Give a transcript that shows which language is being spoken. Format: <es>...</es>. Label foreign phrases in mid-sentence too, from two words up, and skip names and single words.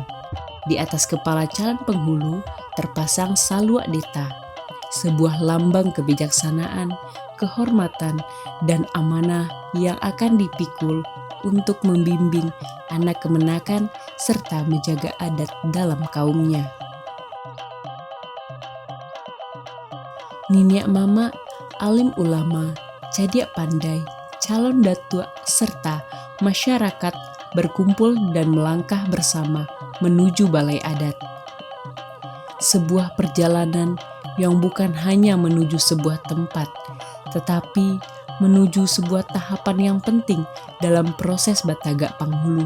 <id>Di atas kepala calon penghulu terpasang salwak deta, sebuah lambang kebijaksanaan, kehormatan, dan amanah yang akan dipikul untuk membimbing anak kemenakan serta menjaga adat dalam kaumnya.</id> <min>Niniak mama,</min> <id>alim ulama,</id> <min>cadiak pandai,</min> <id>calon datuk serta masyarakat berkumpul dan melangkah bersama menuju balai adat. Sebuah perjalanan yang bukan hanya menuju sebuah tempat, tetapi menuju sebuah tahapan yang penting dalam proses Batagak Panghulu.</id>